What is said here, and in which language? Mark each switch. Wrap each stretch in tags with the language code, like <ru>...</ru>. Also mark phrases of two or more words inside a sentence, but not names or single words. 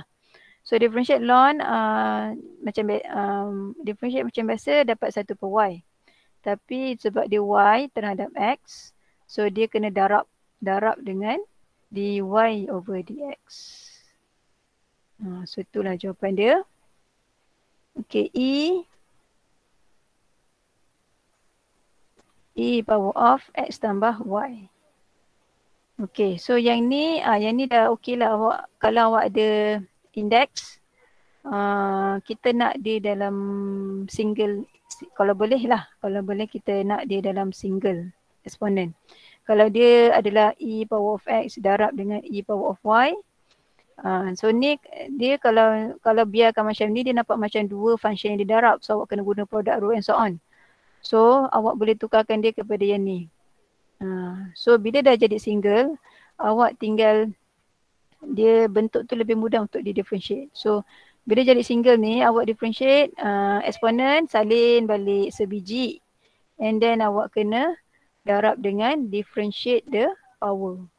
<ms>So</ms> <en>differentiate ln differentiate</en> <ms>macam biasa dapat 1 per Y. Tapi sebab dia Y terhadap X, so dia kena darab dengan</ms> <en>dy over dx.</en> <ms>So itulah jawapan dia.</ms> <en>Okay, E power of X</en> <ms>tambah Y.</ms> <en>Okay, so</en> <ms>yang ni dah okey lah awak. Kalau awak ada index, kita nak dia dalam single, kalau boleh lah. Kalau boleh kita nak dia dalam single eksponen. Kalau dia adalah</ms> <en>E power of X</en> <ms>darab dengan</ms> <en>E power of Y.</en> <ms>So ni dia kalau biarkan macam ni, dia nampak macam dua function yang didarab. So awak kena guna</ms> <en>product rule and so on.</en> <ms>So awak boleh tukarkan dia kepada yang ni. So bila dah jadi single, awak tinggal dia bentuk tu lebih mudah untuk di differentiate. So bila jadi single ni, awak differentiate eksponen salin balik sebiji.</ms> <en>And then</en> <ms>awak kena darab dengan</ms> <en>differentiate the power.</en>